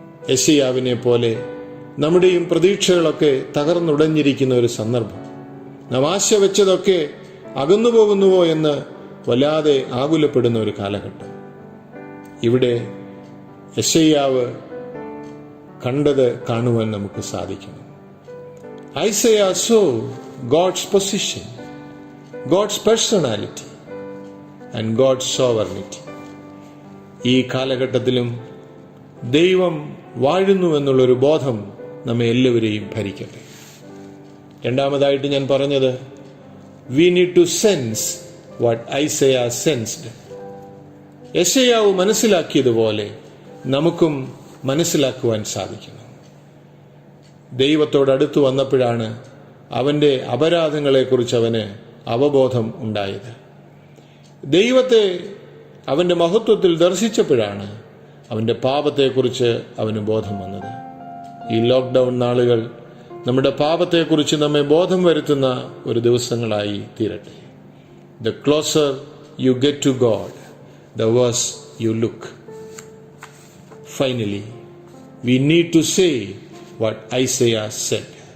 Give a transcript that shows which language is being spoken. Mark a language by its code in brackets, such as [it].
[ml] യെശയ്യാവിനെ പോലെ നമ്മുടെയും പ്രതീക്ഷകളൊക്കെ തകർന്നുടഞ്ഞിരിക്കുന്ന ഒരു സന്ദർഭം. നാം ആശ വെച്ചതൊക്കെ അകന്നു പോകുന്നുവോ എന്ന് വല്ലാതെ ആകുലപ്പെടുന്ന ഒരു കാലഘട്ടം. ഇവിടെ യെശയ്യാവ് കണ്ടത് കാണുവാൻ നമുക്ക് സാധിക്കണം. [en] Isaiah saw God's position, God's personality and God's sovereignty. [ml] ഈ കാലഘട്ടത്തിലും ദൈവം വാഴുന്നുവെന്നുള്ളൊരു ബോധം നമ്മെ എല്ലാവരെയും ഭരിക്കട്ടെ. രണ്ടാമതായിട്ട് ഞാൻ പറഞ്ഞത്, [en] we need to sense what Isaiah sensed. [ml] യെശയ്യാവ് മനസ്സിലാക്കിയതുപോലെ നമുക്കും മനസ്സിലാക്കുവാൻ സാധിക്കണം. ദൈവത്തോടടുത്ത് വന്നപ്പോഴാണ് അവൻ്റെ അപരാധങ്ങളെക്കുറിച്ച് അവന് അവബോധം ഉണ്ടായത്. ദൈവത്തെ അവൻ്റെ മഹത്വത്തിൽ ദർശിച്ചപ്പോഴാണ് അവൻ്റെ പാപത്തെക്കുറിച്ച് അവന് ബോധം വന്നത്. ഈ ലോക്ക്ഡൗൺ നാളുകൾ നമ്മുടെ പാപത്തെക്കുറിച്ച് നമ്മെ ബോധം വരുത്തുന്ന ഒരു ദിവസങ്ങളായി തീരട്ടെ. [en] The closer you get to God, the worse you look. Finally, we need to say what Isaiah said.